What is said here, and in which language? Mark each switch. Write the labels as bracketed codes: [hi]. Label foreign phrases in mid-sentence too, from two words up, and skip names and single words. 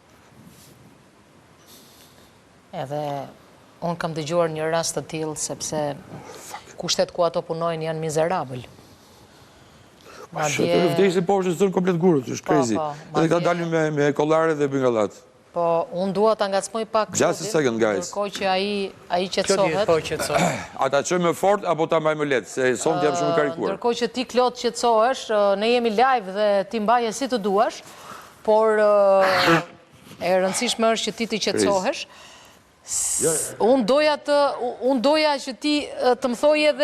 [sq] Edhe unë kam dëgjuar një rast të tillë sepse kushtet ku ato punojnë janë mizerabël. Që të vdesin poshtë zënë komplet gurët, është crazy. Edhe këta dalin me kollare dhe bengallat. Po, unë dua ta ngacmoj pak [en] Just a second, guys. [sq] ndërkohë që ai qetësohet. Po qetësohet. Ata çoj më fort apo ta mbaj më lehtë, se sonte jam shumë karikuar. Ndërkohë që ti Klot qetësohesh, ne jemi live dhe ti mbaje si të duash, por e rëndësishme është që ti të qetësohesh. Unë doja që ti të më thoj edhe...